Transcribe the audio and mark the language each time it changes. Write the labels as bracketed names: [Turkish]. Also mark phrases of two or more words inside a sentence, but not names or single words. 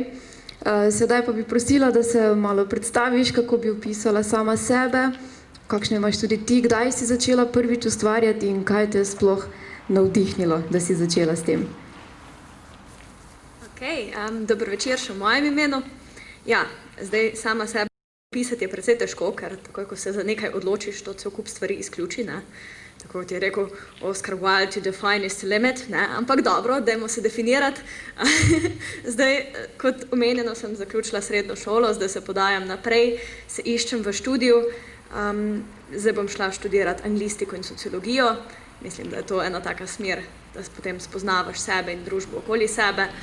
[Slovenian] Sedaj pa bi prosila, da se malo predstaviš, kako bi opisala sama sebe, kakšne imaš tudi ti, kdaj si začela prvič ustvarjati in kaj te je sploh navdihnilo, da si začela s tem. Dober večer še v mojem imenu. Ja, zdaj sama sebe pisati je precej težko, ker takoj, ko se za nekaj odločiš, to cel kup stvari izključi, ne. Tako kot je rekel Oscar Wilde, [English] to define is the limit, [Slovenian] ne, ampak dobro, dajmo se definirati. Zdaj, kot omenjeno, sem zaključila srednjo šolo, zdaj se podajam naprej, se iščem v študiju, zdaj bom šla študirati anglistiko in sociologijo, mislim, da je to ena taka smer, da potem spoznavaš sebe in družbo okoli sebe.